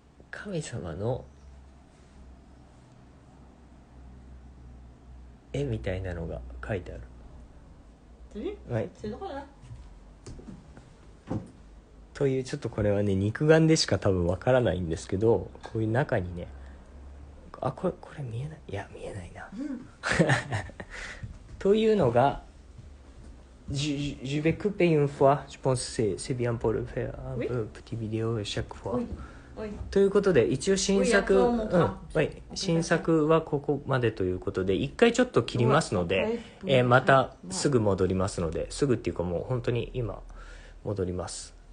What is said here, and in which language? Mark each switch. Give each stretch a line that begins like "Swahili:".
Japanese: 神様の絵みたいなのが書いてある。
French: T'as vu?
Japanese: はい。
French: C'est drôle, hein?
Japanese: というちょっとこれはね肉眼でしか多分わからないんですけど、こういう中にね、あ、これ見えない、いや見えないな。というのが、
French: je vais couper une fois, je pense que c'est bien pour le faire, un Oui. peu petit vidéo chaque fois. Oui, oui.
Japanese: ということで一応新作、
French: Oui, après on montrera.
Japanese: はい新作はここまでということで一回ちょっと切りますので、
French: Ouais,
Japanese: またすぐ戻りますので、すぐっていうかもう本当に今戻ります。